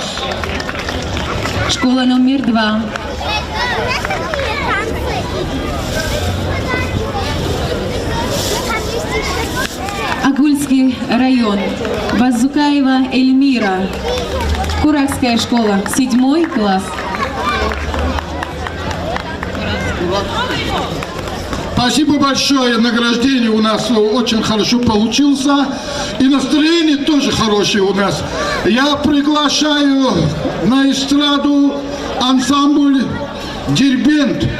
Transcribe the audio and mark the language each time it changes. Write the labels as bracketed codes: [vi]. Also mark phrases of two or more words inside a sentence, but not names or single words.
[ru] Школа номер 2. Агульский район, Базукаева Эльмира. Куракская школа, 7 класс. Спасибо большое, награждение у нас очень хорошо получился, и настроение тоже хорошее у нас. Я приглашаю на эстраду ансамбль «Дербент».